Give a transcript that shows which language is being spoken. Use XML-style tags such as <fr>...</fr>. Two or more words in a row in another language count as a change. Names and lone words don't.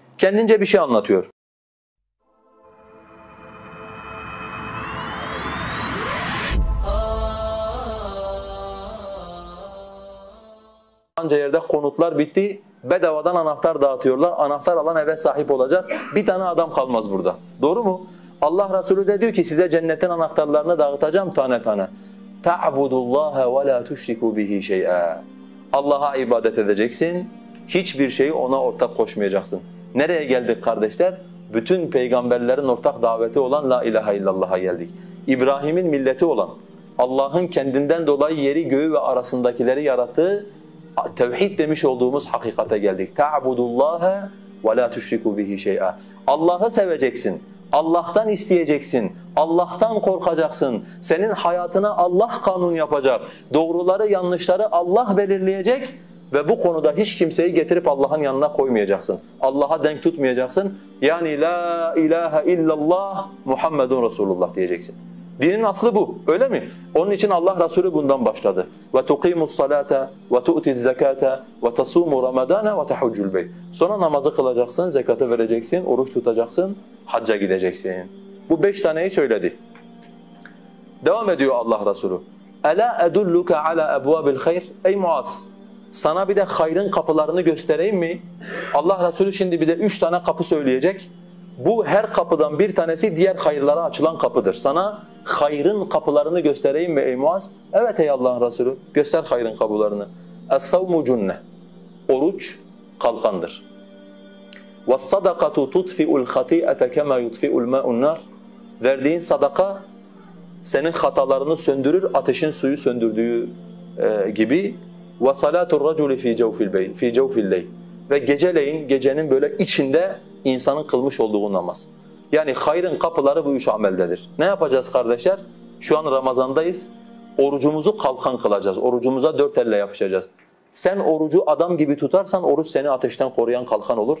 <tr>Kendince bir şey anlatıyor. Falanca yerde konutlar bitti, bedavadan anahtar dağıtıyorlar. Anahtar alan eve sahip olacak. Bir tane adam kalmaz burada. Doğru mu? Allah Resulü de diyor ki size cennetin anahtarlarını dağıtacağım tane tane.</tr> <ar>تَعْبُدُ اللّٰهَ وَلَا تُشْرِكُوا بِهِ شَيْئًا.</ar> <tr>Allah'a ibadet edeceksin, hiçbir şeyi ona ortak koşmayacaksın. Nereye geldik kardeşler? Bütün peygamberlerin ortak daveti olan</tr> <ar>لا إله إلا الله</ar> <tr>geldik. İbrahim'in milleti olan, Allah'ın kendinden dolayı yeri göğü ve arasındakileri yarattığı tevhid demiş olduğumuz hakikate geldik.</tr> <ar>تَعْبُدُ اللّٰهَ وَلَا تُشْرِكُوا بِهِ شَيْئًا.</ar> <tr>Allah'ı seveceksin, Allah'tan isteyeceksin, Allah'tan korkacaksın. Senin hayatına Allah kanun yapacak, doğruları yanlışları Allah belirleyecek ve bu konuda hiç kimseyi getirip Allah'ın yanına koymayacaksın. Allah'a denk tutmayacaksın. Yani</tr> <ar>لا إله إلا الله محمد رسول الله</ar> <tr>diyeceksin. Dinin aslı bu, öyle mi? Onun için Allah Resulü bundan başladı.</tr> <ar>وَتُقِيمُ الصَّلَاةَ وَتُؤْتِ الزَّكَاةَ وَتَصُومُ رَمَضَانَ وَتَحُجُّ الْبَيْتِ.</ar> <tr>Sonra namazı kılacaksın, zekatı vereceksin, oruç tutacaksın, hacca gideceksin. Bu 5 taneyi söyledi. Devam ediyor Allah Resulü.</tr> <ar>أَلَا أَدُلُّكَ عَلَى أَبْوَابِ الْخَيْرِ.</ar> <tr>Ey Muaz, sana bir de hayrın kapılarını göstereyim mi? Allah Resulü şimdi bize 3 tane kapı söyleyecek. Bu her kapıdan bir tanesi diğer hayırlara açılan kapıdır. Sana hayrın kapılarını göstereyim mi ey Muaz? Evet ey Allah'ın Resulü, göster hayrın kapılarını.</tr> <ar>الصوم جنة.</ar> <tr>Oruç kalkandır.</tr> <ar>وَالصَّدَقَةُ تُطْفِئُ الْخَطِيئَةَ كَمَا يُطْفِئُ الْمَاءُ النَّارِ.</ar> <tr>Verdiğin sadaka senin hatalarını söndürür, ateşin suyu söndürdüğü gibi.</tr> <ar>وَصَلَاتُ الرَّجُلِ فِي جَوْفِ اللَّيْلِ.</ar> <tr>Ve geceleyin, gecenin böyle içinde insanın kılmış olduğu namaz. Yani hayrın kapıları bu 3 ameldedir. Ne yapacağız kardeşler? Şu an Ramazan'dayız. Orucumuzu kalkan kılacağız. Orucumuza 4 elle yapışacağız. Sen orucu adam gibi tutarsan oruç seni ateşten koruyan kalkan olur.</tr>